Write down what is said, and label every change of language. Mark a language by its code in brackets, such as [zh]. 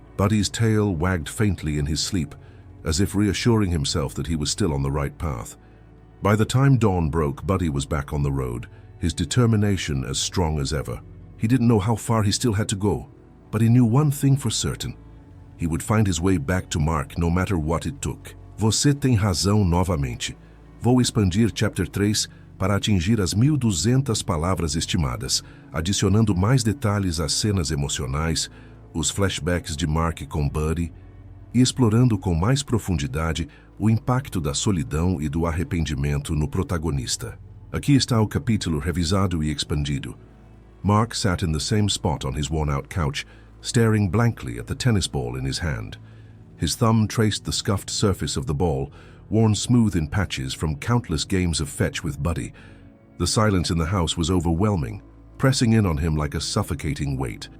[en] Buddy's tail wagged faintly in his sleep, as if reassuring himself that he was still on the right path. By the time dawn broke, Buddy was back on the road, his determination as strong as ever. He didn't know how far he still had to go, but he knew one thing for certain. He would find his way back to Mark no matter what it took. [pt] Você tem razão novamente. Vou expandir Chapter 3 para atingir as 1.200 palavras estimadas, adicionando mais detalhes às cenas emocionais, os flashbacks de Mark com Buddy, e explorando com mais profundidade o impacto da solidão e do arrependimento no protagonista. Aqui está o capítulo revisado e expandido. [en] Mark sat in the same spot on his worn-out couch, staring blankly at the tennis ball in his hand. His thumb traced the scuffed surface of the ball, worn smooth in patches from countless games of fetch with Buddy. The silence in the house was overwhelming, pressing in on him like a suffocating weight.